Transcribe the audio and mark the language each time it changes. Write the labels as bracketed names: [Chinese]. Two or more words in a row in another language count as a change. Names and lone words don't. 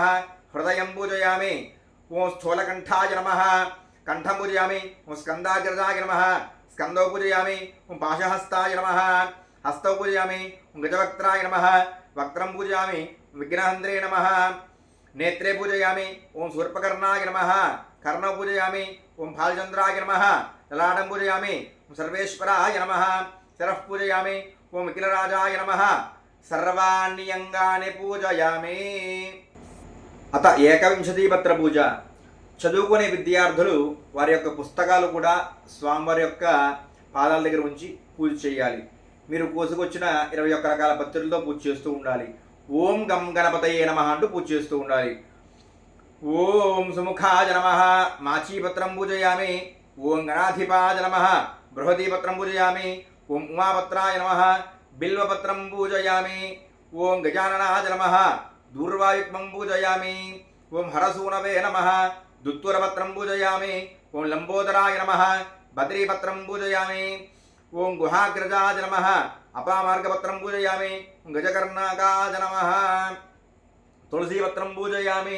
[Sanskrit] హృదయం పూజయామి. ఓం స్థూలకంఠాయ నమః. కంఠం పూజయామి. ఓం స్కందాగ్రజాయ నమః. స్కందౌ పూజయామి. ఓం పాశహస్తాయ నమః. హస్తౌ పూజయామి. ఓం గజవక్త్రాయ నమః. వక్త్రం పూజయామి. విఘ్నహంద్రే నమః. నేత్రే పూజయామి. ఓం శూర్పకర్ణాయ నమః. कर्णौ पूजयामि ओं फालचंद्राय नमः ललाटं पूजयामि ओं सर्वेश्वराय नमः शिरः पूजयामि ओं अखिलराजाय नमः सर्वाणि अंगानि पूजयामि అత ఏకవింశతి పత్ర పూజ [Telugu] చదువుకునే విద్యార్థులు వారి యొక్క పుస్తకాలు కూడా స్వామివారి యొక్క పాదాల దగ్గర ఉంచి పూజ చేయాలి. మీరు కోసుకొచ్చిన 21 రకాల పత్రులతో పూజ చేస్తూ ఉండాలి. [Sanskrit] ఓం గం గణపతయే నమః [Telugu] అంటూ పూజ చేస్తూ ఉండాలి. [Sanskrit] ఓం సుముఖాయ నమః మాచీపత్రం పూజయామి. ఓం గణాధిపాయ నమః బృహదీపత్రం పూజయామి. ఓం ఉమాపత్రాయ నమః బిల్వపత్రం పూజయామి. ఓం గజాననాయ నమః दूर्वायुग्मं पूजयामि. ओं हरसूनवे नमः दुत्तुरपत्रं पूजयामि. ओं लंबोदराय नमः बद्रीपत्रं पूजयामि. ओं गुहाग्रजाय नमः अपामार्गपत्रं पूजयामि. ओं गजकर्णाकाय नमः तुलसीपत्रं पूजयामि.